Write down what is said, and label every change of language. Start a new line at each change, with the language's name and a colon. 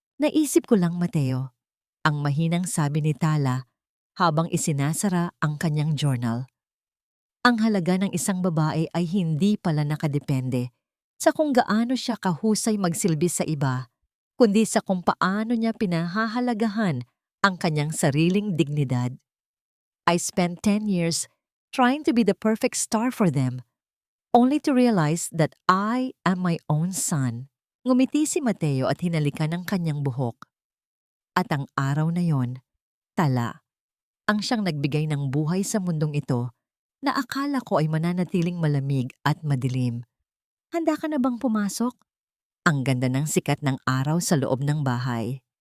Filipino: Naisip ko lang, Mateo, ang mahinang sabi ni Tala habang isinasara ang kanyang journal. Ang halaga ng isang babae ay hindi pala nakadepende sa kung gaano siya kahusay magsilbi sa iba, kundi sa kung paano niya pinahahalagahan ang kanyang sariling dignidad.
English: I spent 10 years trying to be the perfect star for them, only to realize that I am my own son.
Filipino: Ngumiti si Mateo at hinalikan ang kanyang buhok. At ang araw na yon, Tala, ang siyang nagbigay ng buhay sa mundong ito na akala ko ay mananatiling malamig at madilim. Handa ka na bang pumasok? Ang ganda ng sikat ng araw sa loob ng bahay.